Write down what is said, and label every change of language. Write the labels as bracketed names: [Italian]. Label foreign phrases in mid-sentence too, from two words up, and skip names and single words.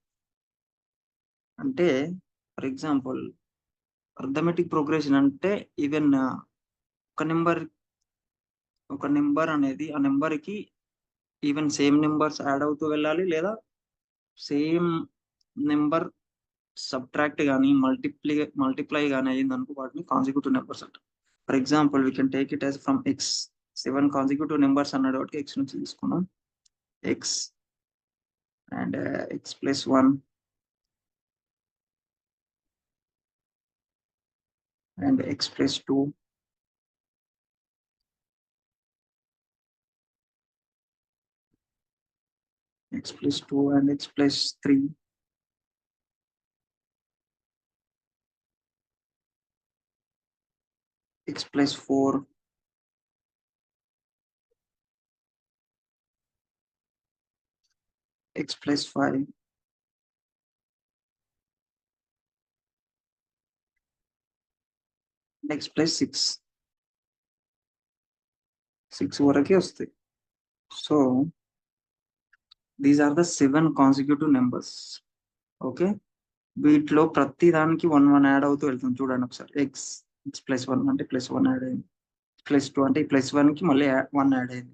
[Telugu] అంటే [English] for example arithmetic progression [Telugu] అంటే ఈవెన్ ఒక నెంబర్ అనేది ఆ నెంబర్కి ఈవెన్ [English] same numbers add [Telugu] అవుతూ వెళ్ళాలి, లేదా [English] same number subtract [Telugu] కానీ మల్టిప్లై కానీ అయ్యింది అనుకో వాటిని [English] consecutive numbers [Telugu] అంటారు. [English] for example we can take it as from x. [Telugu] 7 [English] consecutive numbers [Telugu] అన్నాడు కాబట్టి ఎక్స్ నుంచి తీసుకున్నాం. [English] x and x plus 1 and x plus 2 x plus 2 and x plus 3, x plus 4, x plus 5, x plus 6. [Telugu] 6 వరకే వస్తాయి. [English] so these are the 7 consecutive numbers. [Telugu] ఓకే, వీటిలో ప్రతి దానికి 1 యాడ్ అవుతూ వెళ్తుంది. చూడండి ఒకసారి. [English] x plus 1 [Telugu] అంటే [English] plus 1 add [Telugu] అయింది. ప్లస్ 2 అంటే ఈ ప్లస్ 1 కి మళ్ళీ 1 యాడ్ అయింది.